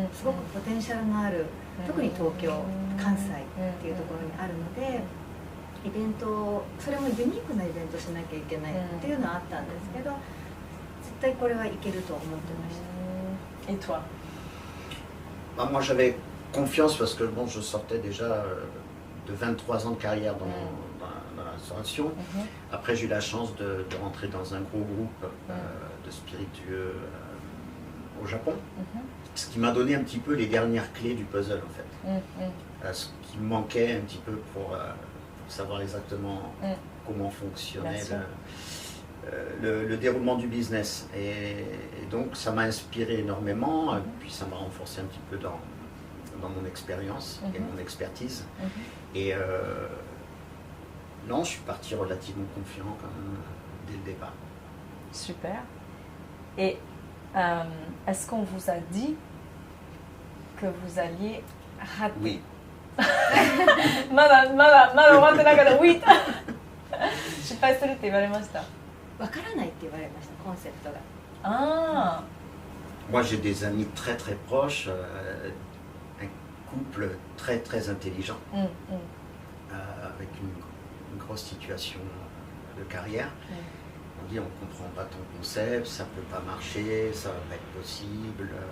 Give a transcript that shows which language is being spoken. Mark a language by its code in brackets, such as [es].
[ja] すごくポテンシャルのある、特に東京、関西っていうところにあるので、イベント、それもユニークなイベントしなきゃいけないっていうのはあったんですけど、絶対これはいけると思ってました。 [fr] Et toi? Moi j'avais confiance parce que bon, je sortais déjà de 23 ans de carrière dans la restauration. Après j'ai eu la chance de rentrer dans un gros groupe de spiritueux au Japon, ce qui m'a donné un petit peu les dernières clés du puzzle en fait. Ce qui me manquait un petit peu pour savoir exactement comment fonctionnait le déroulement du business. Et donc ça m'a inspiré énormément, et puis ça m'a renforcé un petit peu dans mon expérience et mon expertise. Et non, je suis parti relativement confiant quand même dès le départ. Super. Et est-ce qu'on vous a dit que vous alliez rater? Oui. [ja] まだ終わってなかった。 [fr] Oui. [ja] 失敗するって言われました。わからないって言われました、コンセプトが。ああ。 [fr] Moi j'ai des amis très très proches, un couple très très intelligent, avec une grosse situation de carrière. On dit on comprend pas ton concept, ça peut pas marcher, ça va pas être possible.